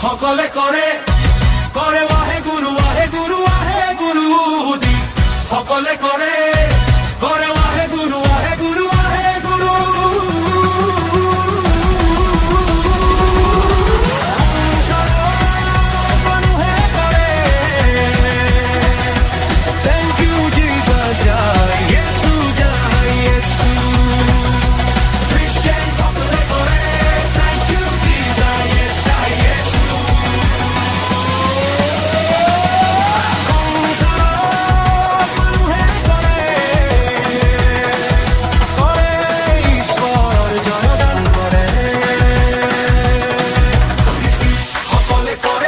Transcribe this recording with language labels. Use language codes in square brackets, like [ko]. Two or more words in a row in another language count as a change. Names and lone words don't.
[as] সকলে করে করে ওয়াহে গুরু আহে গুরু দি সকলে করে করে ওয়াহে গুরু আহে গুরু মানুহে কৰে [en] Thank you Jesus [as] জয় ইয়েশু Christian সকলে করে [en] Thank you Jesus yes [as] জয় ইয়েশু মানুহে কৰে কৰে ঈশ্বৰ জয়গান কৰে সকলে কৰে